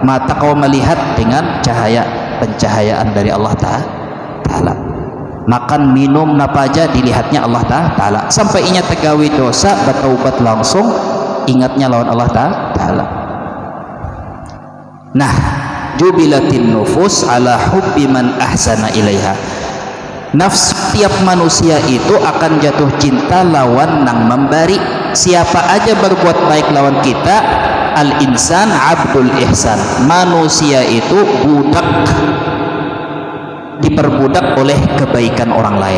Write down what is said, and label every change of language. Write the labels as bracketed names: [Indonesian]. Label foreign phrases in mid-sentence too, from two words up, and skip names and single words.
[Banjar] Mata kau melihat dengan pencahayaan dari Allah Ta'ala, makan minum napa aja dilihatnya Allah Ta'ala, sampai inya tegawi dosa bertaubat langsung ingatnya lawan Allah Ta'ala. [Arabic] Nah, جبلت النفوس على حب من أحسن إليها, [Banjar] nafsu tiap manusia itu akan jatuh cinta lawan nang memberi. Siapa aja berbuat baik lawan kita, [Arabic] الإنسان عبد الإحسان, [Banjar] manusia itu budak diperbudak oleh kebaikan orang lain.